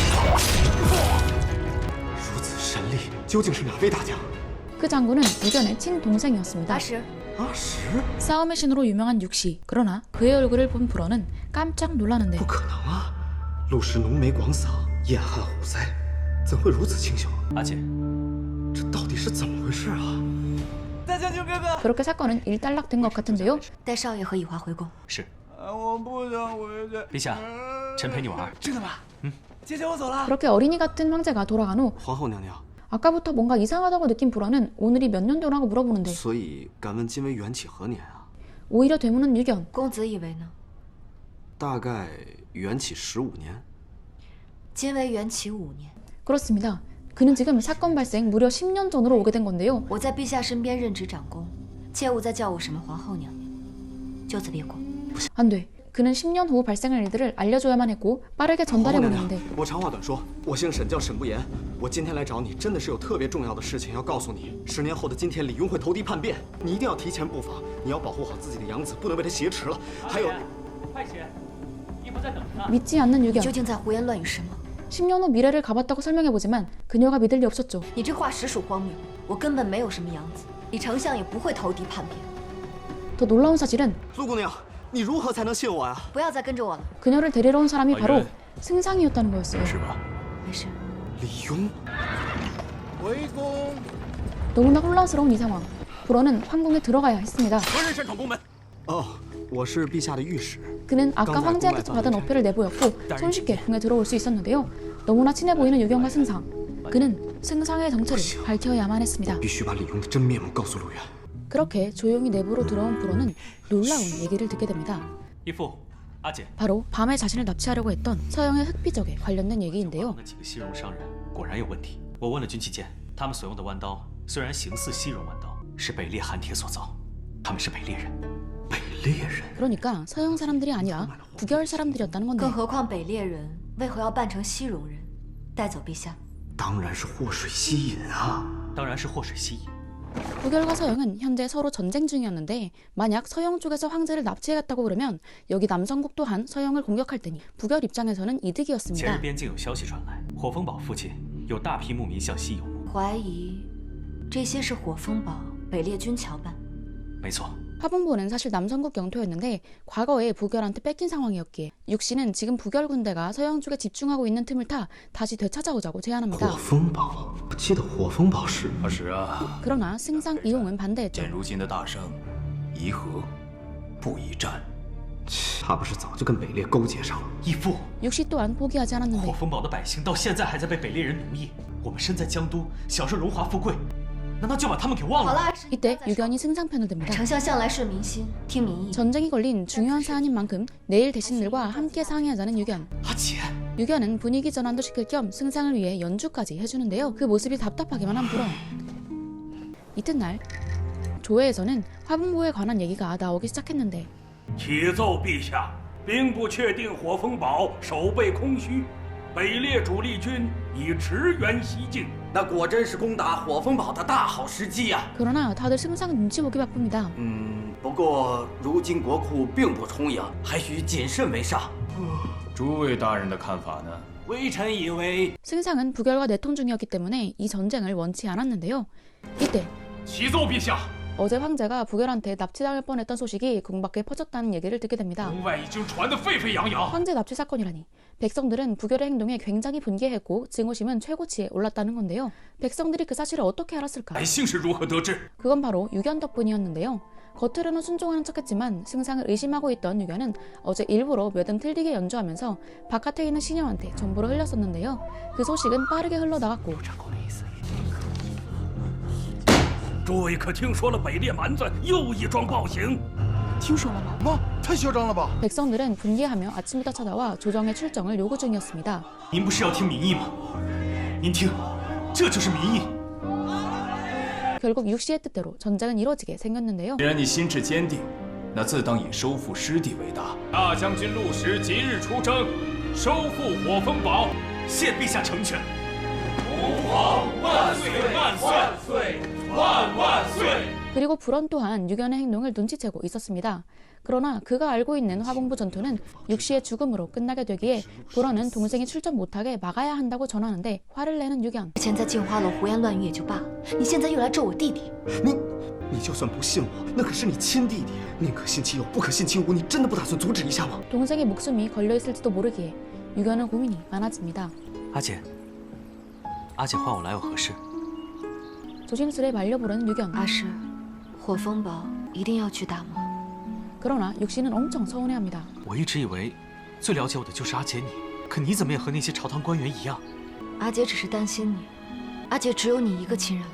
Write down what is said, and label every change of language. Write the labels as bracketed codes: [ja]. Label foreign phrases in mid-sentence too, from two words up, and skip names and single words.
[zh] 如此神力，究竟是哪位大将？ [ko] 그 장군은 유견의 친동생이었습니다. [zh] 阿石，阿石？ [ko] 싸움의 신으로 유명한 육시. 그러나 그의 얼굴을 본 불어는 깜짝 놀라는데 [zh] 不可能啊！陆氏浓眉广嗓，燕汉虎腮，怎会如此清秀？阿姐，这到底是怎么回事啊？大将军哥哥， [ko] 그렇게 사건은 일단락된 것 같은데요. [zh] 带少爷和雨华回宫。是我不想回去。陛下，臣陪你玩。真的吗？姐姐，我走了。 [ko] 그렇게 어린이 같은 황제가 돌아간 후 [zh] 皇后娘娘， [ko] 아까부터 뭔가 이상하다고 느낀 불어는 오늘이 몇 년도라고 물어보는데 [zh] 所以敢问今为元启何年啊？ [ko] 오히려 되묻는 유견. [zh] 公子以为呢？大概元启15年。今为元启5年。 [ko] 그렇습니다. 그는 지금 사건 발생 무려 10년 전으로 오게 된 건데요. [zh] 我在陛下身边任职长公，切勿再叫我什么皇后娘娘。就此别过。 [ko] 안 돼. 그는 10년 후 발생할 일들을 알려줘야만 했고 빠르게 [zh] 皇后 [ko] 전달해 [zh] 娘娘 [ko] 보내는데 ， [zh] 我长话短说，我姓沈，叫沈不言。我今天来找你，真的是有特别重要的事情要告诉你。10年后的今天，李庸会投敌叛变，你一定要提前布防，你要保护好自己的养子，不能被他挟持了。还有，快些，义父在等着呢。 [ko] 믿지 않는 [zh] 你 [ko] 유견. [zh] 究竟在胡言乱语什么？ [ko] 10년 후 미래를 가봤다고 설명해보지만 그녀가 믿을 리 없었죠. [zh] 你这话实属荒谬。我根本没有什么养子，李丞相也不会投敌叛变。 [ko] 더 놀라운 사실은 [zh] 陆姑娘，你如何才能信我呀？不要再跟着我了。 [ko] 그녀를 데리러 온 사람이 바로 예. 승상이었다는 거였어요. [zh] 是吧？没事。李庸，回宫。 [ko] 너무나 혼란스러운 이 상황. 불어는 황궁에 들어가야 했습니다. [zh] 何人擅闯宫门？哦，我是陛下的御史。 [ko] 그는 아까 황제한테 받은 어필을 내보였고 손쉽게 궁에 들어올 수 있었는데요. 너무나 친해 보이는 유견과 승상. 그는 승상의 정체를 밝혀야만 했습니다. [zh] 必须把李庸的真面目告诉陆远。 [ko] 그렇게 조용히 내부로 들어온 불어는 놀라운 얘기를 듣게 됩니다. [zh] 义父，阿姐， [ko] 바로 밤에 자신을 납치하려고 했던 서영의 흑비적에 관련된 얘기인데요. [zh] 那几个西戎商人果然有问题。我问了军旗舰，他们所用的弯刀虽然形似西戎弯刀，是北列寒铁所造，他们是北列人。北猎人， [ko] 그러니까 서영 사람들이 아니라 북열 사람들이었다는 건데 [zh] 更何况北猎人为何要扮成西戎人，带走陛下？当然是祸水吸引啊！当然是祸水西引。 [ko] 북열과 서영은 현재 서로 전쟁 중이었는데 만약 서영 쪽에서 황제를 납치해갔다고 그러면 여기 남성국 또한 서영을 공격할 테니 북열 입장에서는 [zh] 前日 [ko] 이득이었습니다. [zh] 边境有消息传来，火风堡附近有大批牧民向西游牧。怀疑这些是火风堡北猎军侨办。没错， [ko] 화분보는 사실 남성국 영토였는데 과거에 북열한테 뺏긴 상황이었기에 육씨는 지금 북열 군대가 서영 쪽에 집중하고 있는 틈을 타 다시 되찾아오자고 제안합니다. [zh] 火风堡，我记得火风堡是是啊， [ko] 그러나 승상 이용은 반대했죠. [zh] 见如今的大胜，宜和不宜战。他不是早就跟北猎勾结上了？义父， [ko] 육씨 또한 포기하지 [zh] 火 [ko] 않았는데 [zh] 风堡的百姓到现在还在被北猎人奴役。我们身在江都，享受荣华富贵，难道就把他们给忘了？好了，阿诗， [ko] 이때 유견이 승상 편을 듭니다. [zh] 丞相向来顺民心，听民意。 [ko] 전쟁이 걸린 중요한 사안인 만큼 내일 대신들과 함께 상의하자는 유견. [zh] 阿姐， [ko] 유견은 분위기 전환도 시킬 겸 승상을 위해 연주까지 해주는데요. 그 모습이 답답하기만 한 불어. 이튿날 조회에서는 화분보에 관한 얘기가 나오기 시작했는데 [zh] 启奏陛下，兵部确定火风堡守备空虚，北列主力军已驰援西境。那果真是攻打火风堡的大好时机呀！ 그러나 다들 승상 눈치 보기 바쁩니다. 不过如今国库并不充盈，还需谨慎为上。诸位大人的看法呢？微臣以为， [ko] 승상은 북열과 내통 중이었기 때문에 이 전쟁을 원치 않았는데요. 이때 [zh] 启奏陛下， [ko] 어제 황제가 북열한테 납치당할 뻔했던 소식이 궁밖에 퍼졌다는 얘기를 듣게 됩니다. [zh] 宫外已经传得沸沸扬扬。 [ko] 황제 납치 사건이라니. 백성들은 북열의 행동에 굉장히 분개했고 증오심은 최고치에 올랐다는 건데요. 백성들이 그 사실을 어떻게 알았을까? [zh] 百姓是如何得知？ [ko] 그건 바로 유견 덕분이었는데요. 겉으로는 순종하는 척했지만 승상을 의심하고 있던 유견은 어제 일부러 몇음 틀리게 연주하면서 바깥에 있는 신녀한테 정보를 흘렸었는데요. 그 소식은 빠르게 흘러나갔고 [zh] 诸位可听说了北列蛮子又一桩暴行？太嚣张了吧！ [ko] 백성들은 분개하며 아침부터 찾아와 조정의 출정을 요구 중이었습니다. [zh] 您不是要听民意吗？您听，这就是民意。 [ko] 결국 육씨의 뜻대로 전쟁은 이루어지게 생겼는데요. [zh] 既然你心志坚定，那自当以收复失地为大。大将军陆时即日出征，收复火风堡。谢陛下成全。吾皇万岁万岁万岁万万岁！ [ko] 그리고 불언 또한 유견의 행동을 눈치채고 있었습니다. 그러나 그가 알고 있는 화봉부 전투는 육씨의 죽음으로 끝나게 되기에 불언은 동생이 출전 못하게 막아야 한다고 전하는데 화를 내는 유견. [zh] 之前在镜花楼胡言乱语也就罢了，你现在又来咒我弟弟，你就算不信我，那可是你亲弟弟，宁可信其有，不可信其无。你真的不打算阻止一下吗？ [ko] 동생의 목숨이 걸려있을지도 모르기에 유견은 고민이 많아집니다. [zh] 阿姐，阿姐唤我来有何事？ [ko] 조심스레 말려부르는 유견. [zh] 阿诗，火风堡一定要去打吗？ [ko] 그러나 육씨는 엄청 서운해합니다. [zh] 我一直以为最了解我的就是阿姐你，可你怎么也和那些朝堂官员一样？阿姐只是担心你，阿姐只有你一个亲人。